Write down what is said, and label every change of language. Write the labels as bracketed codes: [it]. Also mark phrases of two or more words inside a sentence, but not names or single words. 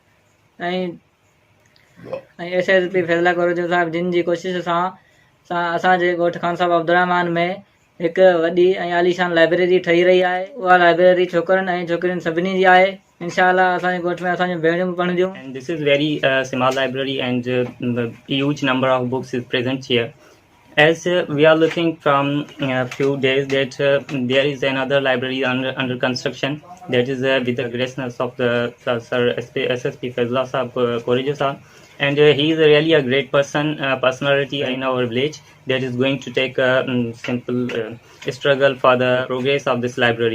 [sd] ऐं SSP फैज़ला कॉलेज साहिब जिन जी कोशिशि सां असांजे ॻोठ खानसा अब्दुर्रहमान में हिकु वॾी ऐं आलीशान लाइब्रेरी ठही रही आहे। उहा लाइब्रेरी छोकरनि ऐं छोकिरियुनि सभिनी जी आहे। इंशाअल्लाह असांजे ॻोठ में असांजूं भेणियूं बि पढ़ंदियूं। [en] And this is very small library and the huge number of books is present here. As we are looking from a few days that there is another library under construction, that is with the graciousness of the Sir SSP Fazla Sahab Koreja Sahab, and he is really a great personality in our village that is going to take a simple struggle for the progress of this library.